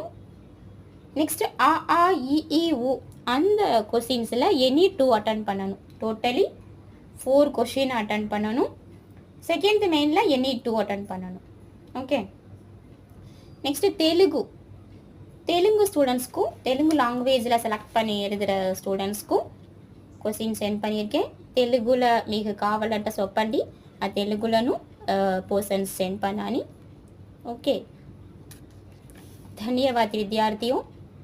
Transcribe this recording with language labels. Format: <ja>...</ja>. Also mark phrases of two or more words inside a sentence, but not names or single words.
<ta>நெக்ஸ்ட்டு ஆ ஆ இ உ அந்த கொஷின்ஸில்</ta> <en>any 2 attend</en> <ta>பண்ணணும்.</ta> <en>totally 4 question attend</en> <ta>பண்ணணும். செகண்ட் மெயினில்</ta> <en>any 2 attend</en> <ta>பண்ணணும். ஓகே. நெக்ஸ்ட்டு தெலுங்கு ஸ்டூடெண்ட்ஸ்க்கும் தெலுங்கு லாங்குவேஜில் செலக்ட் பண்ணி எழுதுகிற ஸ்டூடெண்ட்ஸ்க்கும்</ta> <en>question send</en> <ta>பண்ணியிருக்கேன்.</ta> <te>తెలుగుల మీకు కావాలంటే చెప్పండి, ఆ తెలుగులను</te> <en>portions send</en> <ta>பண்ணானி.</ta> <hi>ओके, धन्यवाद विद्यार्थियों.</hi>